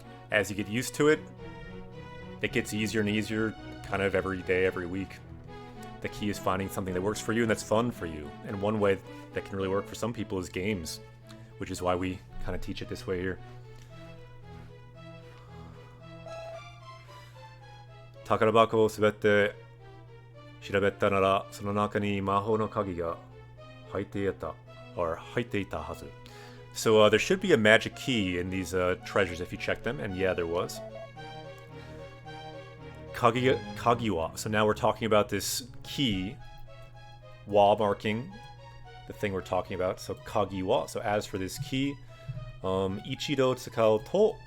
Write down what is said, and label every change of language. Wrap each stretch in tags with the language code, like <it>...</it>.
<en>As you get used to it, it gets easier and easier kind of every day, every week. The key is finding something that works for you and that's fun for you. And one way that can really work for some people is games, which is why we kind of teach it this way here.</en> <ja>宝箱を滑って調べたならその中に魔法の鍵が入っていたはず.</ja> <en>So there should be a magic key in these treasures if you check them, and yeah, there was. Kagiwa. So now we're talking about this key, wa marking the thing we're talking about. So kagiwa. So as for this key,</en> <ja>ichido tsukau to.</ja>